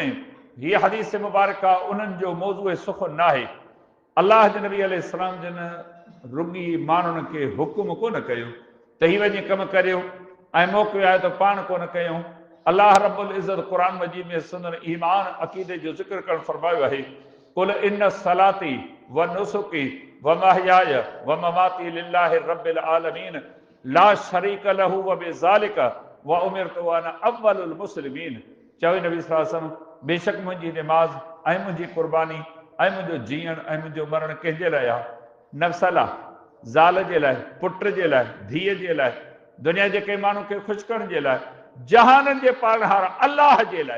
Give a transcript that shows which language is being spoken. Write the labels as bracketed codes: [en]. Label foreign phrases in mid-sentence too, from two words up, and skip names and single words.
[sd] हीअ हदीस मुबारक उन्हनि जो मौज़ूअ सुख़ुन न आहे। अल्लाह जे नबी अलैहिस्सलाम जिन रुॻी माण्हुनि खे हुकुम कोन कयो त ही वञी कमु करियो ऐं मोकिलियो आहे त पाण कोन कयूं। अलाह [ar] رب العزة [sd] क़ुरान मजीद में सुंदर ईमान अक़ीदे जो ज़िक्र करणु फरमायो आहे, [ar] قل إن صلاتي ونسكي ومحياي ومماتي لله رب العالمين لا شريك له وبذلك أمرت وأنا أول المسلمين. [sd] चवे नबी [ar] صلى الله عليه وسلم, [sd] बेशक मुंहिंजी निमाज़ ऐं मुंहिंजी कुर्बानी ऐं मुंहिंजो जीअण ऐं मुंहिंजो मरण कंहिंजे लाइ आहे? नफ़्स लाइ, ज़ाल जे लाइ, पुट जे लाइ, धीअ जे लाइ, दुनिया जे कंहिं माण्हू खे ख़ुशि करण जे लाइ, जहाननि जे पालनहार अलाह जे लाइ।